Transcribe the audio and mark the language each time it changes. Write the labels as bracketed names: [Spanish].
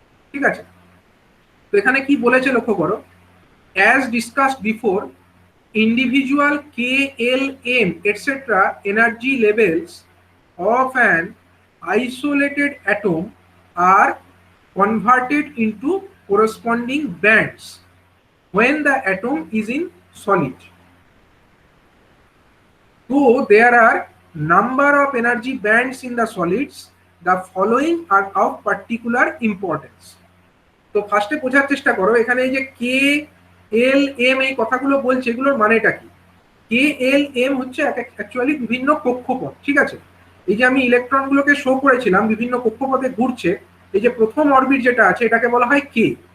[Bangla] ঠিক আছে, তো এখানে কি বলেছে লক্ষ্য করো, [English] As discussed before, individual K L M et cetera energy levels of an isolated atom are converted into corresponding bands when the atom is in solid. Though there are number of energy bands in the solids, the following are of particular importance. [Bangla] তো ফার্স্টে বোঝার চেষ্টা করো, এখানে এই যে কে L M এই কথাগুলো বলছে এগুলোর মানেটা কি। কে এল এম হচ্ছে অ্যাকচুয়ালি বিভিন্ন কক্ষপথ। ঠিক আছে, এই যে আমি ইলেকট্রনগুলোকে শো করেছিলাম বিভিন্ন কক্ষপথে ঘুরছে, এই যে প্রথম অরবিট যেটা আছে এটাকে বলা হয় কে।